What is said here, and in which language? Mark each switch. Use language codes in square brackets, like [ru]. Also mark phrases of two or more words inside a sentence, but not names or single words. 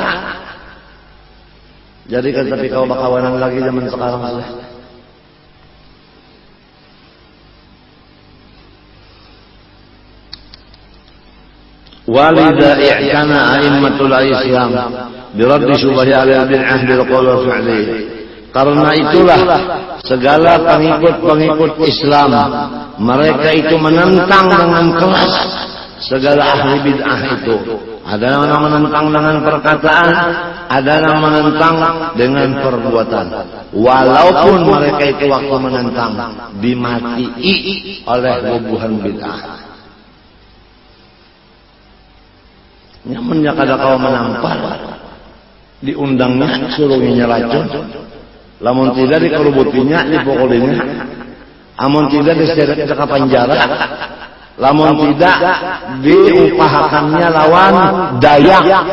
[bjn] Jadi kan tapi kau bakawanan lagi zaman sekarang sudah. [ar] ولذا اعتنى أئمة الإسلام برد شبه البدعة بالقول وفعل. [id] Karena itulah segala pengikut-pengikut Islam mereka itu menentang dengan keras segala ahli bid'ah itu. Ada yang menentang dengan perkataan, ada yang menentang dengan perbuatan. [bjn] Walaupun mereka itu waktu menentang dimatii oleh bubuhan bid'ah. Nyamannya kada kau menampar, diundangnya suruhnya racun. Lamun tidak dikerubutinya, dipukulinya. Amun tidak diseret ke penjara. Lamun tidak diupahakannya lawan Dayak.